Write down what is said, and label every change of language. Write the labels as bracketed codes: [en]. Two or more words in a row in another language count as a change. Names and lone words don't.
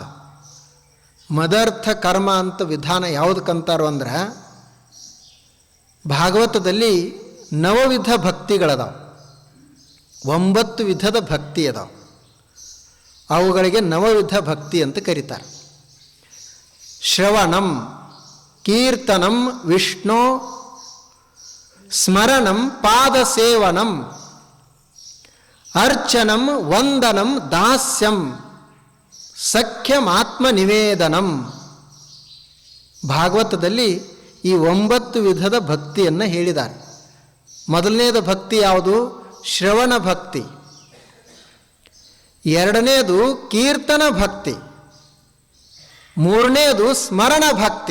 [sa] ಮದರ್ಥ ಕರ್ಮ [kn] ಅಂತ ವಿಧಾನ ಯಾವುದಕ್ಕಂತಾರೋ ಅಂದ್ರೆ, ಭಾಗವತದಲ್ಲಿ 9 ವಿಧ ಭಕ್ತಿಗಳದಾವೆ, 9 ವಿಧದ ಭಕ್ತಿ ಅದಾವೆ. ಅವುಗಳಿಗೆ 9 ವಿಧ ಭಕ್ತಿ ಅಂತ ಕರೀತಾರೆ. [sa] ಶ್ರವಣಂ, ಕೀರ್ತನಂ, ವಿಷ್ಣು ಸ್ಮರಣಂ, ಪಾದಸೇವನಂ, ಅರ್ಚನಂ, ವಂದನಂ, ದಾಸ್ಯಂ, ಸಖ್ಯಂ, ಆತ್ಮನಿವೇದನಂ. [kn] ಭಾಗವತದಲ್ಲಿ ಈ 9 ವಿಧದ ಭಕ್ತಿಯನ್ನು ಹೇಳಿದ್ದಾರೆ. ಮೊದಲನೇದು ಭಕ್ತಿ ಯಾವುದು? ಶ್ರವಣ ಭಕ್ತಿ. ಎರಡನೇದು ಕೀರ್ತನ ಭಕ್ತಿ. ಮೂರನೇದು ಸ್ಮರಣ ಭಕ್ತಿ.